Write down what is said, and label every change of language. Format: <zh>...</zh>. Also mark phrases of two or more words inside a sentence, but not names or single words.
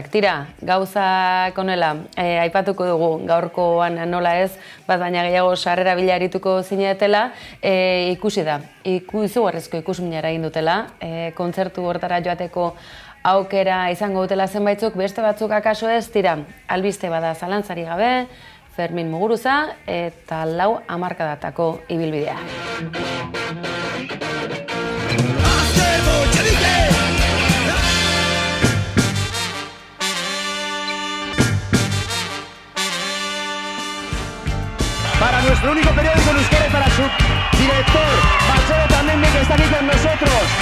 <eu>Tira, gauzak honela, aipatuko dugu gaurkoan nola ez, bat baina gehiago sarrera bila arituko zinetela, ikusi da, izugarrizko ikusminara egin dutela, kontzertu hortara joateko aukera izango dutela zenbaitzuk, beste batzuk akaso ez, tira, albiste bada zalantzari gabe, Fermin Muguruza eta 4 hamarkadatako ibilbidea.</eu> <es>Para nuestro único periódico en euskera y para su director, Marcelo también que está aquí con nosotros.</es>